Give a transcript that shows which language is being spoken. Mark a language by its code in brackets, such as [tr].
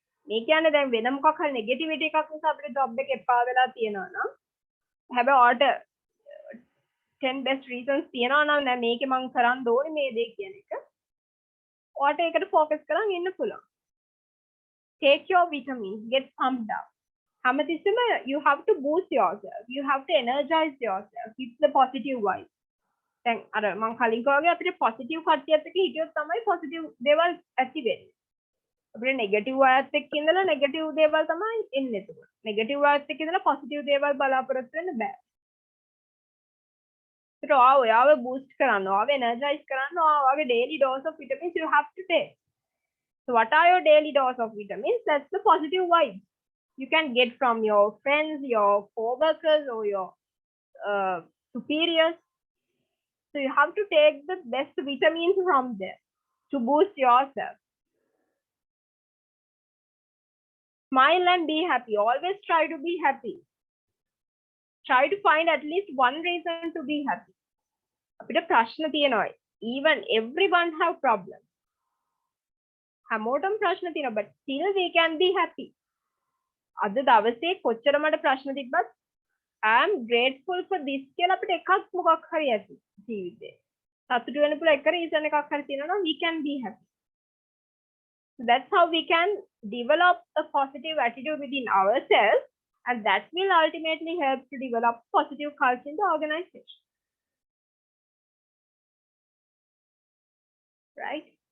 [si] මේ කියන්නේ දැන් වෙන මොකක් හරි නෙගටිවිටි එකක් නිසා අපිට ජොබ් එක එපා වෙලා තියෙනවා නම් හැබැයි ඔයාට 10 best reasons තියෙනවා නම් දැන් මේකේ මම කරන්න ඕනේ මේ දේ කියන එක ඔයාට ඒකට focus කරන් ඉන්න පුළුවන්. [en] Take your vitamins, get pumped up. [si] හැමතිස්සෙම [en] you have to boost yourself. You have to energize yourself. It's the positive vibe. [si] දැන් අර මම කලින් කිව්වා වගේ අපිට positive කට්ටියත් එක්ක හිටියොත් තමයි positive දේවල් ඇති වෙන්නේ. අපිට නෙගටිව් අයත් එක්ක ඉඳලා නෙගටිව් දේවල් තමයි එන්නේ එතකොට. නෙගටිව් අයත් එක්ක ඉඳලා පොසිටිව් දේවල් බලාපොරොත්තු වෙන්න බෑ. ඒකට ඔයාව බූස්ට් කරන්න, ඔයාව එනර්ජයිස් කරන්න, ඔයාගේ [en] daily dose of vitamins you have to take. So what are your daily dose of vitamins? That's the positive vibe you can get from your friends, your co-workers or your superiors. So you have to take the best vitamins from them to boost yourself. Smile and be happy. Always try to be happy. Try to find at least one reason to be happy. [si] අපිට ප්‍රශ්න තියෙනවා. [en] Even everyone have problems. [si] හැමෝටම ප්‍රශ්න තියෙනවා, [en] but still we can be happy. [si] අද දවසේ කොච්චර මට ප්‍රශ්න තිබ්බත් [en] I am grateful for this [si] කියලා අපිට එකක් මොකක් හරි ඇති ජීවිතේ. සතුටු වෙන්න පුළුවන් එක reason එකක් හරි තියෙනවා නම් [en] we can be happy. So that's how we can develop a positive attitude within ourselves, and that will ultimately help to develop positive culture in the organization. Right?